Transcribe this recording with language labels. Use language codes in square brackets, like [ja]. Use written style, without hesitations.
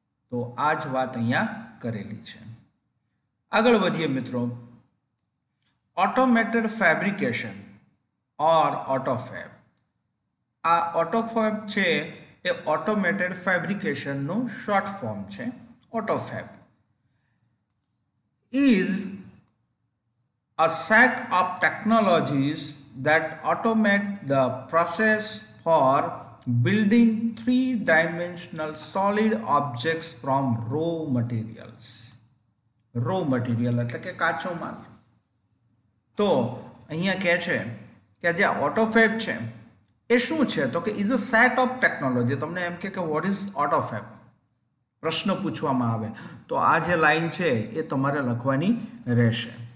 [gu] તો આ જ વાત અહીંયા કરેલી છે। આગળ વધીએ મિત્રો, ઓટોમેટેડ ફેબ્રિકેશન ઓર ઓટોફેબ। આ ઓટોફેબ છે એ ઓટોમેટેડ ફેબ્રિકેશનનું શોર્ટ ફોર્મ છે। [en] Autofab is a set of technologies that automate the process for building three-dimensional solid objects from raw materials. [gu] Raw material એટલે કે કાચો માલ। તો અહીંયા કહે છે કે જે ઓટોફેબ છે એ શું છે? તો કે [en] Is a set of technology. [gu] તમને એમ કે [en] what is autofab [gu] પ્રશ્ન પૂછવામાં આવે તો આ જે લાઈન છે એ તમારે લખવાની રહેશે।